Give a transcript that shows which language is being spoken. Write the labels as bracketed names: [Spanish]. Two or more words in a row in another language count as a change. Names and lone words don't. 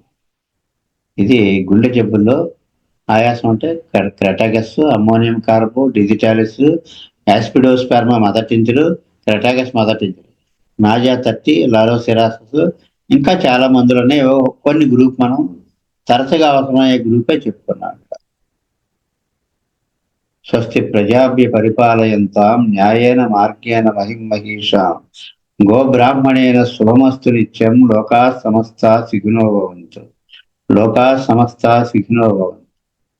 [Telugu] ఇది గుండె జబ్బుల్లో ఆయాసం అంటే క్రెటాగస్, అమ్మోనియం కార్బో, డిజిటాలిస్, యాస్పిడోస్పెర్మా [English] mother tinctures, [Telugu] క్రెటాగస్ [English] mother tinctures, [Telugu] నాజా 30, లారోసిరాసస్, ఇంకా చాలా మందులు ఉన్నాయి. కొన్ని గ్రూప్ మనం తరచుగా అవసరమయ్యే గ్రూపే చెప్పుకున్నాం. [Sanskrit] స్వస్తి ప్రజాభ్య పరిపాలయంతాం న్యాయేన మార్గేణ మహిమహీషాం గోబ్రాహ్మణేన శుభమస్తు నిత్యం. లోకా సమస్తా సుఖినో భవంతు. లోకా సమస్తా సుఖినో భవంతు.